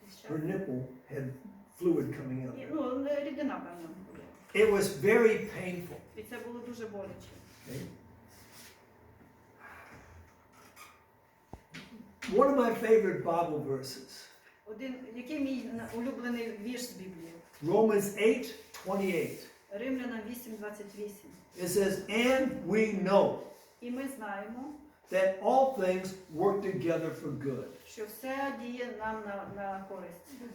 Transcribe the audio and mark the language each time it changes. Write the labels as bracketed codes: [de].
[en] Her nipple had fluid coming out. [uk] Рідина, певно. [en] It was very painful. [uk] І це було дуже боляче. [en] Okay? One of my favorite Bible verses, [uk] Який мій улюблений вірш з Біблії? [en] Romans 8:28. [uk] Римлянам 8:28. [en] It says, and we know [uk] І ми знаємо, [en] that all things work together for good. [uk] що все діє нам на користь.